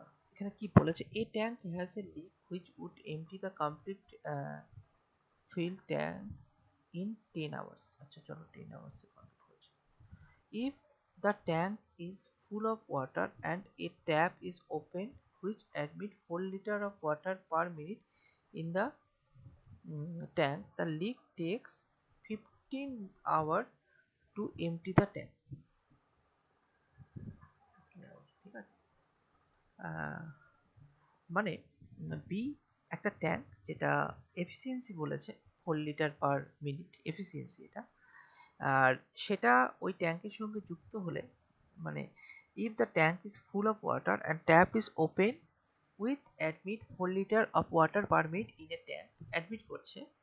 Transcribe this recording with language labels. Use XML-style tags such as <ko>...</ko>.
<bn>এখানে কি বলেছে?</bn> <en>A tank has a leak which would empty the complete fill tank in 10 hours।</en> <bn>আচ্ছা চলো 10 hours এ কমপ্লিট হচ্ছে।</bn> <en>If the tank is full of water and a tap is open which admit 4 liter of water per minute in the tank, the leak takes 15 hours to empty the tank.</en> <bn>ঠিক আছে, মানে B একটা tank যেটা efficiency বলেছে 4 litre per minute efficiency এটা, আর সেটা ওই ট্যাঙ্কের সঙ্গে যুক্ত হলে মানে</bn> <en>if the tank is full of water and tap is open with admit 4 liter of water per minute in a tank,</en> <bn>admit করছে</bn>